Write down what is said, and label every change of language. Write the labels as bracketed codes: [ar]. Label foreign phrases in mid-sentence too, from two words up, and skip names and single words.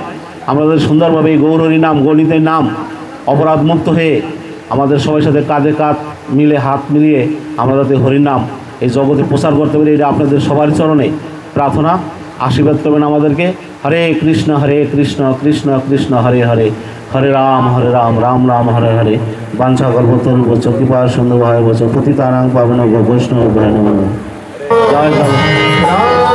[bn] আমাদের সুন্দরভাবে এই গৌরহরি নাম, গণিতের নাম অপরাধমুক্ত হয়ে আমাদের সবার সাথে কাঁধে কাঁধ মিলে হাত মিলিয়ে আমরা যাতে হরিনাম এই জগতে প্রচার করতে পারি, এটা আপনাদের সবার চরণে প্রার্থনা। আশীর্বাদ করবেন আমাদেরকে। [sa] হরে কৃষ্ণ কৃষ্ণ কৃষ্ণ হরে হরে, হরে রাম রাম রাম হরে হরে। বাঞ্ছা কল্পতরুভ্যশ্চ কৃপা সিন্ধুভ্যশ্চ পতিতানাং পাবনেভ্যো বৈষ্ণবেভ্যো নমঃ। [bn] জয় জয়।